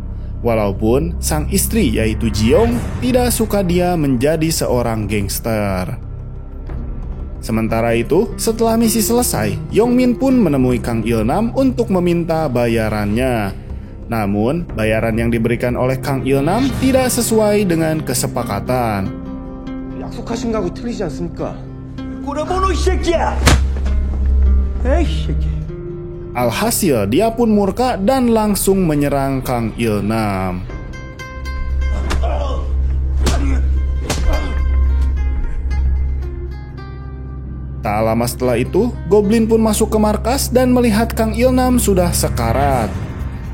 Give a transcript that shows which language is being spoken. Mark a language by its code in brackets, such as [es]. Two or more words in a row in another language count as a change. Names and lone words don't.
[id] Walaupun sang istri yaitu Jiyoung tidak suka dia menjadi seorang gangster. Sementara itu, setelah misi selesai, Yongmin pun menemui Kang Il-nam untuk meminta bayarannya. Namun, bayaran yang diberikan oleh Kang Il-nam tidak sesuai dengan kesepakatan. [ko] 약속하신 거하고 틀리지 않습니까? 꼬라보노 이 새끼야! 에이 새끼. [id] Alhasil dia pun murka dan langsung menyerang Kang Il-nam. Tak lama setelah itu, Goblin pun masuk ke markas dan melihat Kang Il-nam sudah sekarat.